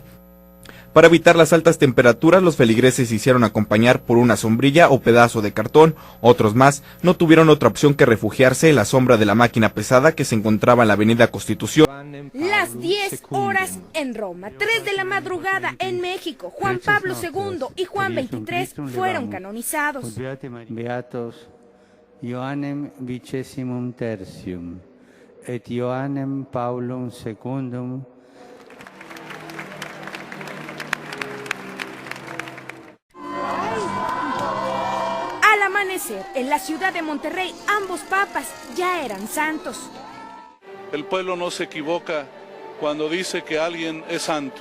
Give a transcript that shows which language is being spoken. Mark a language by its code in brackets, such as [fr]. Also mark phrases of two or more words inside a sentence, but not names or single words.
[es] Para evitar las altas temperaturas, los feligreses se hicieron acompañar por una sombrilla o pedazo de cartón. Otros más no tuvieron otra opción que refugiarse en la sombra de la máquina pesada que se encontraba en la avenida Constitución. Las 10 horas en Roma, 3 de la madrugada en México, Juan Pablo II y Juan XXIII fueron canonizados. [la] Beatos Ioannem Vicesimum Tertium et Ioannem Paulum Secundum. [es] Al amanecer, en la ciudad de Monterrey, ambos papas ya eran santos. El pueblo no se equivoca cuando dice que alguien es santo.